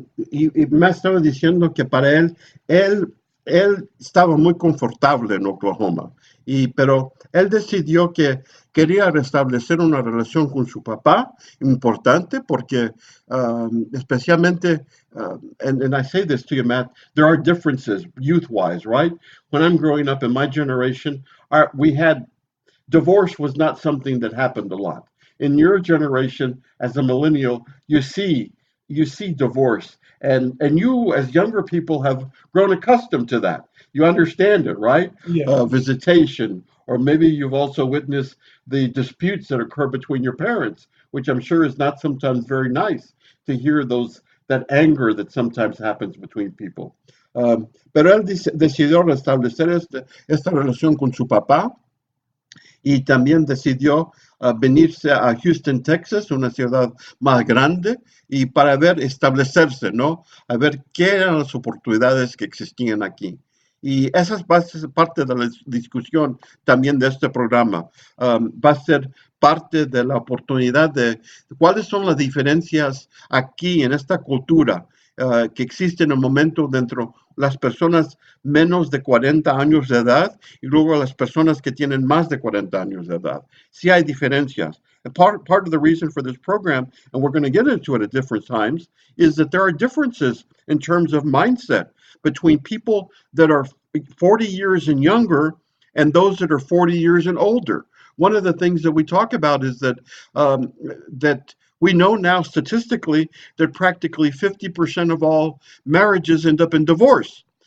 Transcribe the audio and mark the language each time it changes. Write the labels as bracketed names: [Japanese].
[Spanish] Y me estaba diciendo que para él estaba muy confortable en Oklahoma, pero él decidió que quería restablecer una relación con su papá, importante, porque especialmente, [English] and I say this to you, Matt, there are differences youth-wise, right? When I'm growing up in my generation, we had divorce was not something that happened a lot. In your generation, as a millennial, you see divorce, and you as younger people have grown accustomed to that. You understand it, right? Yeah. Visitation, or maybe you've also witnessed the disputes that occur between your parents, which I'm sure is not sometimes very nice to hear those that anger that sometimes happens between people. [Spanish] Pero él decidió restablecer esta relación con su papá y también decidió venirse a Houston, Texas, una ciudad más grande, y para ver establecerse, ¿no? A ver qué eran las oportunidades que existían aquí. Y esa es parte de la discusión también de este programa. Va a ser parte de la oportunidad de cuáles son las diferencias aquí en esta cultura que existe en el momento dentro las personas menos de 40 años de edad y luego las personas que tienen más de 40 años de edad. Sí hay diferencias. [English] And part of the reason for this program, and we're going to get into it at different times, is that there are differences in terms of mindset between people that are 40 years and younger and those that are 40 years and older. One of the things that we talk about is that we know now statistically that practically 50% of all marriages end up in divorce.